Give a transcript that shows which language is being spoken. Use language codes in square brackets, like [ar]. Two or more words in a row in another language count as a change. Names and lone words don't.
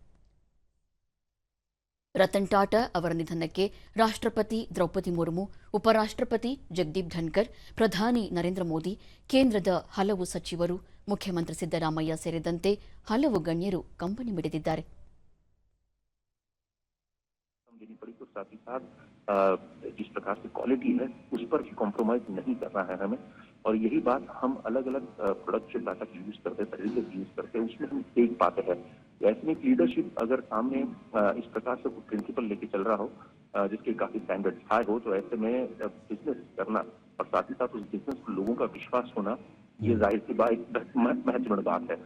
[kn] ರತನ್ ಟಾಟಾ ಅವರ ನಿಧನಕ್ಕೆ ರಾಷ್ಟ್ರಪತಿ ದ್ರೌಪದಿ ಮುರ್ಮು, ಉಪರಾಷ್ಟ್ರಪತಿ ಜಗದೀಪ್ ಧನ್ಕರ್, ಪ್ರಧಾನಿ ನರೇಂದ್ರ ಮೋದಿ, ಕೇಂದ್ರದ ಹಲವು ಸಚಿವರು, ಮುಖ್ಯಮಂತ್ರಿ ಸಿದ್ದರಾಮಯ್ಯ ಸೇರಿದಂತೆ ಹಲವು ಗಣ್ಯರು ಕಂಬನಿ ಮಿಡಿದಿದ್ದಾರೆ. [hi] जिस प्रकार से क्वालिटी है उस पर भी कॉम्प्रोमाइज नहीं करना है हमें, और यही बात हम अलग अलग प्रोडक्ट जो टाटा की यूज करते हैं, [en] services use [hi] करते हैं, उसमें हम देख पाते हैं। ऐसे में लीडरशिप अगर सामने इस प्रकार से कुछ प्रिंसिपल लेके चल रहा हो जिसके काफी [en] standard high [hi] हो, तो ऐसे में बिजनेस करना और साथ ही साथ उस बिजनेस को लोगों का विश्वास होना, ये जाहिर सी बात एक महत्वपूर्ण बात है।